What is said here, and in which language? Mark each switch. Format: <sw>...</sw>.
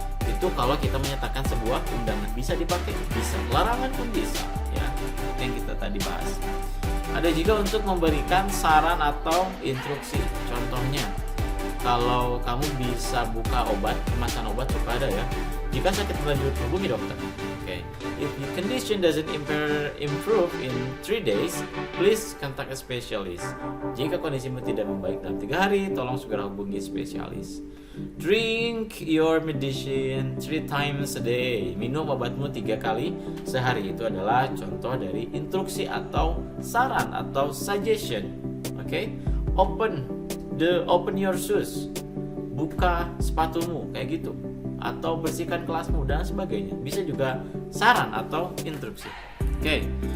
<id>Itu kalau kita menyatakan sebuah undangan. Bisa dipakai, bisa. Larangan pun bisa ya. Yang kita tadi bahas. Ada juga untuk memberikan saran atau instruksi. Contohnya, kalau kamu bisa buka obat, kemasan obat suka ada ya. Jika sakit berlanjut, hubungi dokter. Okay.</id> <en>If your condition doesn't improve in 3 days, please contact a specialist.</en> <id>Jika kondisimu tidak membaik dalam 3 hari, tolong segera hubungi spesialis.</id> <en>Drink your medicine 3 times a day.</en> <id>Minum obatmu 3 kali sehari. Itu adalah contoh dari instruksi atau saran atau suggestion. Okay?</id> <en>Open your shoes.</en> <id>Buka sepatumu kayak gitu. Atau bersihkan kelasmu dan sebagainya. Bisa juga saran atau instruksi. Oke.</id>